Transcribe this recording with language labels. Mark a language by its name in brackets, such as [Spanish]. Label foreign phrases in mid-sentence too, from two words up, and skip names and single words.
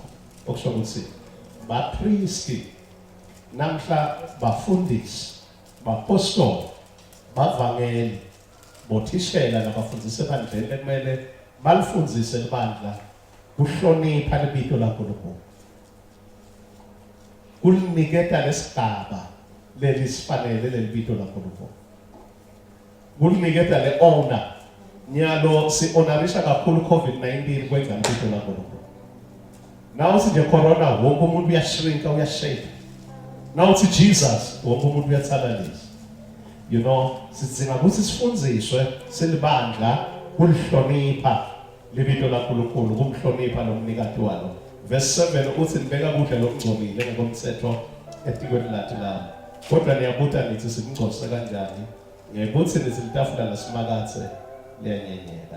[Swati] Okusho ukuthi bapriesti namhla bafundisi, bapostoli, bavangeli, bothishela nabafundisi ebandleni ekumele balifundise ibandla kuhlonipha lebito laNkulunkulu. Kuliniketa lesigaba lelisifanele lebito laNkulunkulu. Kuliniketa le honor. Nyalo si honorisha kakhulu COVID-19 kwenza lebito laNkulunkulu. Now si nje corona wonke umuntu uyashrinka uyashake. Now si Jesus wonke umuntu uyathalalisa. [English] You know, [Swati] sidinga ukuthi sifundiswe silibandla kulihlonipha lebito laNkulunkulu, kumhlonipha nomnikati walo. Verse 7 uthi nibeka kudla lokungcolile ngokomthetho etikweni lathi la. Kodwa niyabuta nithi sikungcolise kanjani? Ngiyabuthi nithi litafula lasimakathe liyanyenyeka.